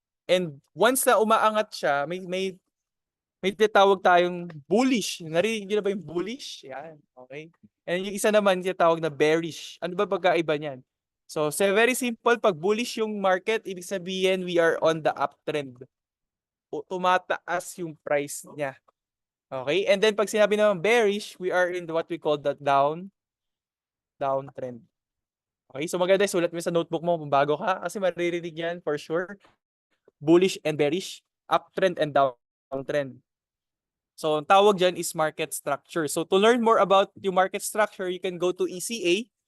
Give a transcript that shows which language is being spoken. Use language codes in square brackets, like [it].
[tl] And once na umaangat siya, may tinatawag tayong bullish. Narinig niyo na ba yung bullish? Yan, okay. And yung isa naman tinatawag na bearish. Ano ba pagkaiba niyan? [en] So, very simple, [tl] pag [en] bullish yung market, [tl] ibig sabihin [en] we are on the uptrend. [tl] Tumataas yung price niya. [en] Okay? And then [tl] pag sinabi naman [en] bearish, we are in what we call the downtrend. [tl] Okay? So maganda, sulat mo sa notebook mo kung bago ka kasi maririnig yan [en] for sure. Bullish and bearish, uptrend and downtrend. So, [tl] ang tawag dyan [en] is market structure. So, to learn more about yung market structure, you can go to ECA.